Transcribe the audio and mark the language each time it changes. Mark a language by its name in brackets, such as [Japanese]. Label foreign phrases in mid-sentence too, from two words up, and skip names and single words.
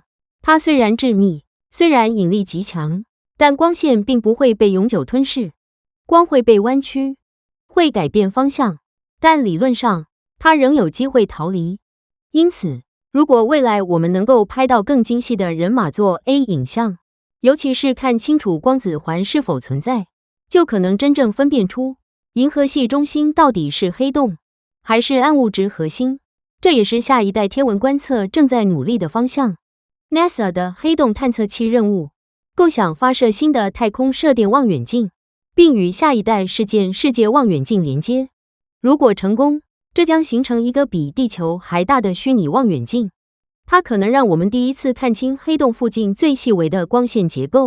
[Chinese] 它雖然致密，雖然引力極強，但光線並不會被永久吞噬。光會被彎曲，會改變方向，但理論上，它仍有機會逃離。因此，如果未來我們能夠拍到更精細的人馬座 A 影像，尤其是看清楚光子環是否存在，就可能真正分辨出銀河系中心到底是黑洞還是暗物質核心。這也是下一代天文觀測正在努力的方向。NASA 的黑洞探測器任務構想發射新的太空射電望遠鏡，並與下一代事件世界望遠鏡連接。如果成功，這將形成一個比地球還大的虛擬望遠鏡，它可能讓我們第一次看清黑洞附近最細微的光線結構。